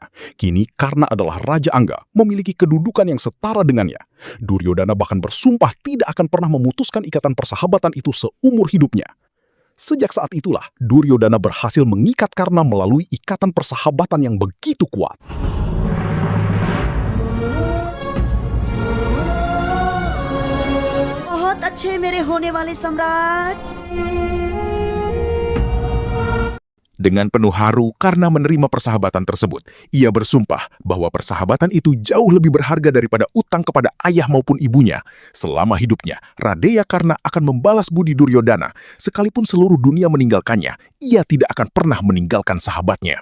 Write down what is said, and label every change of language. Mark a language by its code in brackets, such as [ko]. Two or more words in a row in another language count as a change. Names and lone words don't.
[id] Kini Karna adalah Raja Angga, memiliki kedudukan yang setara dengannya. Duryodana bahkan bersumpah tidak akan pernah memutuskan ikatan persahabatan itu seumur hidupnya. Sejak saat itulah, Duryodana berhasil mengikat Karna melalui ikatan persahabatan yang begitu kuat. [hi] बहुत अच्छे मेरे होने वाले सम्राट। [id] Dengan penuh haru karena menerima persahabatan tersebut, ia bersumpah bahwa persahabatan itu jauh lebih berharga daripada utang kepada ayah maupun ibunya. Selama hidupnya, Radeya Karna akan membalas budi Duryodana. Sekalipun seluruh dunia meninggalkannya, ia tidak akan pernah meninggalkan sahabatnya.